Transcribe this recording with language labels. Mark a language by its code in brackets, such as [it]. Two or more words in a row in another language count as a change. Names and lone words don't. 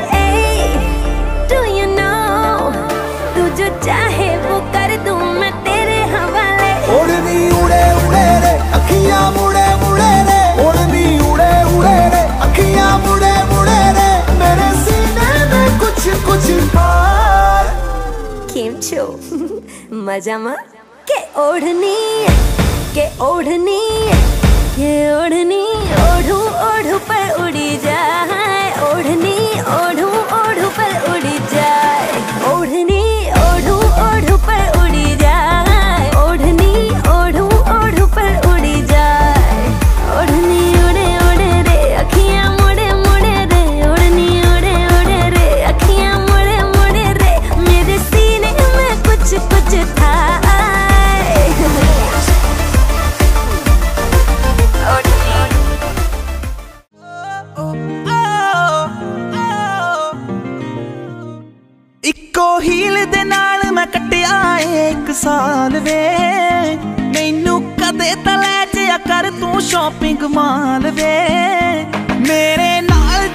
[en] do you know [hi] तू जो चाहे वो कर दूं मैं तेरे हवाले। ओढ़नी उड़े उड़े रे अखियां मुड़े मुड़े रे, ओढ़नी उड़े उड़े रे अखियां मुड़े मुड़े रे, मेरे सीने में कुछ कुछ पार। [gu] કેમ છો મજામાં [hi] के ओढ़नी के ओढ़नी के ओढ़नी ओढ़ू ओढ़ू पर उड़ी जाए, ओढ़नी ओढ़ू ओढ़ू पर उड़ी जाए, ओढ़नी ओढ़ू ओढ़ू पर उड़ी जाए, ओढ़नी ओढ़ू ओढ़ू पर उड़ी जाए। ओढ़नी उड़े उड़े रे अखियां मुड़े मुड़े रे, ओढ़नी उड़े उड़े रे अखियां मुड़े मुड़े रे, मेरे सीने में कुछ कुछ था। [pa] ਇਕੋ ਹੀਲ ਦੇ ਨਾਲ ਮੈਂ ਕੱਟਿਆ ਇੱਕ ਸਾਲ ਵੇ, ਮੈਨੂੰ ਕਦੇ ਤਾਂ ਲੈ ਜਾਇਆ ਕਰ ਤੂੰ [en] shopping mall [pa] ਵੇ, ਮੇਰੇ ਨਾਲ